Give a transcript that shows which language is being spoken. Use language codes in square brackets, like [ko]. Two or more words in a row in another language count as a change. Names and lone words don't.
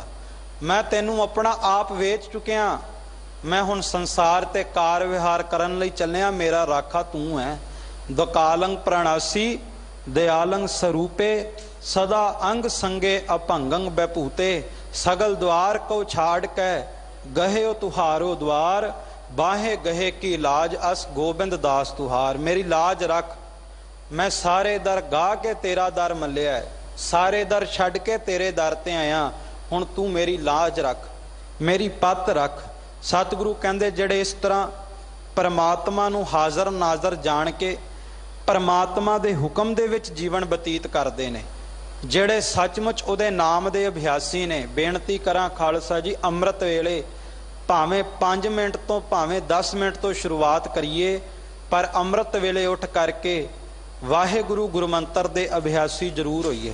[pa] ਮੈਂ ਤੈਨੂੰ ਆਪਣਾ ਆਪ ਵੇਚ ਚੁੱਕਿਆ, ਮੈਂ ਹੁਣ ਸੰਸਾਰ ਤੇ ਕਾਰ ਵਿਹਾਰ ਕਰਨ ਲਈ ਚੱਲਿਆ, ਮੇਰਾ ਰਾਖਾ ਤੂੰ ਹੈ। ਦੁਕਾਲੰਗ ਪ੍ਰਣਾਸੀ ਦਿਆਲੰਗ ਸਰੂਪੇ, ਸਦਾ ਅੰਗ ਸੰਗੇ ਅਭੰਗੰ ਬੈਭੂਤੇ। ਸਗਲ ਦੁਆਰ ਕੋ ਛਾਡ ਕੇ ਗਹੇ ਤੁਹਾਰੋ ਦੁਆਰ, ਬਾਂਹਿ ਗਹੇ ਕੀ ਲਾਜ ਅਸ ਗੋਬਿੰਦ ਦਾਸ ਤੁਹਾਰ। ਮੇਰੀ ਲਾਜ ਰੱਖ, ਮੈਂ ਸਾਰੇ ਦਰ ਗਾ ਕੇ ਤੇਰਾ ਦਰ ਮੱਲਿਆ ਹੈ, ਸਾਰੇ ਦਰ ਛੱਡ ਕੇ ਤੇਰੇ ਦਰ ਤੇ ਆਇਆ, ਹੁਣ ਤੂ ਮੇਰੀ ਲਾਜ ਰੱਖ, ਮੇਰੀ ਪਤ ਰੱਖ। ਸਤਿਗੁਰੂ ਕਹਿੰਦੇ ਜਿਹੜੇ ਇਸ ਤਰ੍ਹਾਂ परमात्मा ਨੂੰ ਹਾਜ਼ਰ ਨਾਜ਼ਰ ਜਾਣ ਕੇ परमात्मा ਦੇ ਹੁਕਮ ਦੇ ਵਿੱਚ ਜੀਵਨ ਬਤੀਤ ਕਰਦੇ ਨੇ, ਜਿਹੜੇ ਸੱਚਮੁੱਚ ਉਹਦੇ ਨਾਮ ਦੇ ਅਭਿਆਸੀ ਨੇ। ਬੇਨਤੀ ਕਰਾਂ ਖਾਲਸਾ ਜੀ, ਅੰਮ੍ਰਿਤ ਵੇਲੇ ਭਾਵੇਂ 5 ਮਿੰਟ ਤੋਂ ਭਾਵੇਂ 10 ਮਿੰਟ ਤੋਂ ਸ਼ੁਰੂਆਤ ਕਰੀਏ, ਪਰ ਅੰਮ੍ਰਿਤ ਵੇਲੇ ਉੱਠ ਕਰਕੇ ਵਾਹਿਗੁਰੂ ਗੁਰਮੰਤਰ ਦੇ ਅਭਿਆਸੀ ਜ਼ਰੂਰ ਹੋਈਏ।